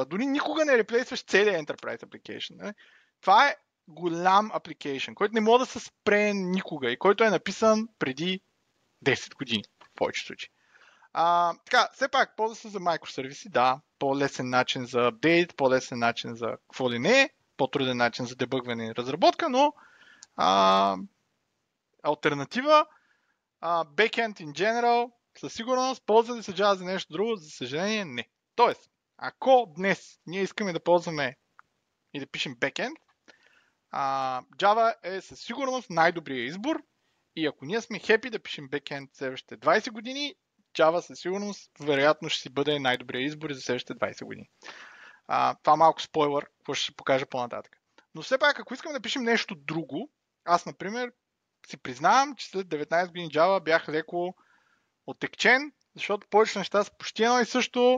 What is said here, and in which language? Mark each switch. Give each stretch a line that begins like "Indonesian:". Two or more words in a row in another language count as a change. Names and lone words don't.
Bulgarian: Дори никога не реплейсваш целият
English: Enterprise application.
Bulgarian: Не? Това е голям application, който не може да се спре никога и който е написан преди 10 години в повечето случаи. Така, все пак, ползва се за микросервиси, да. по-лесен начин за апдейт, по-лесен начин за какво ли не, по-труден начин за дебъгване и разработка, но алтернатива,
English: backend in general,
Bulgarian: със сигурност, ползва ли се Java за нещо друго? За съжаление, не. Тоест, ако днес ние искаме да ползваме и да пишем backend, Java е със сигурност най-добрият избор и ако ние сме хепи да пишем backend следващите 20 години, Java със сигурност вероятно ще си бъде най-добрият избор за следващите 20 години. Това малко спойлър, какво ще покажа по-нататък. Но все пак, ако искам да пишем нещо друго, аз, например, си признавам, че след 19 години Java бях леко отекчен, защото повечето неща са почти едно и също.